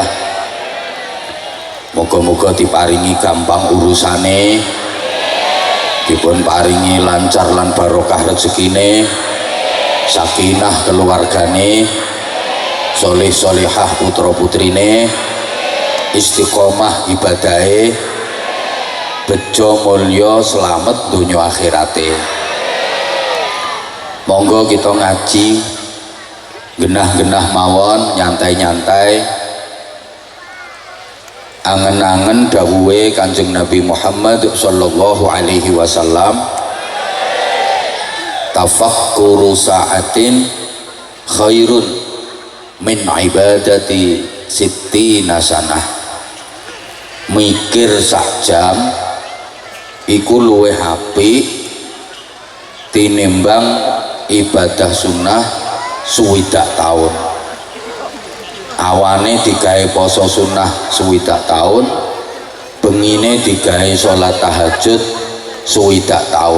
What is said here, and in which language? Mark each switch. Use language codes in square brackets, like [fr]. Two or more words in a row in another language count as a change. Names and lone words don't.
[jv] Muga-muga diparingi gampang urusane, dipun paringi lancar lan barokah rezekine, sakinah keluargane, soleh solehah putra putrine, istiqomah ibadahe, bejo mulya selamat dunya akhirate. Monggo kita ngaji genah-genah mawon, nyantai-nyantai, angen-angen dawuhe Kanjeng Nabi Muhammad [ar] صلى الله عليه وسلم, تفكر ساعة خير من عبادة ستين سنة. [jv] Mikir sak jam iku luwih apik tinimbang ibadah sunnah suwidak tahun. Awane digawe poso sunnah suwidak tahun, bengine digawe sholat tahajud suwidak tahun.